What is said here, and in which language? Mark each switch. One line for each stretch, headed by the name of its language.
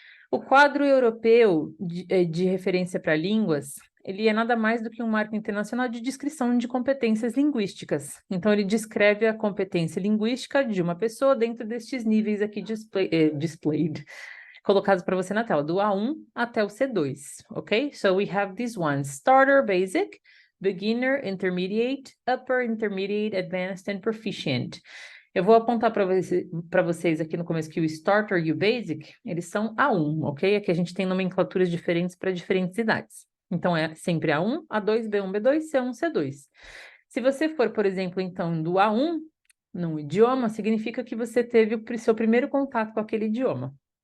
Portuguese: O quadro europeu de referência para línguas, ele é nada mais do que um marco internacional de descrição de competências linguísticas. Então, ele descreve a competência linguística de uma pessoa dentro destes níveis aqui displayed, colocados para você na tela, do A1 até o C2, ok?
English: So, we have these ones, starter, basic, beginner, intermediate, upper, intermediate, advanced, and proficient.
Portuguese: Eu vou apontar para vocês aqui no começo que o Starter e o Basic, eles são A1, ok? Aqui a gente tem nomenclaturas diferentes para diferentes idades. Então, é sempre A1, A2, B1, B2, C1, C2. Se você for, por exemplo, então, do A1, num idioma, significa que você teve o seu primeiro contato com aquele idioma.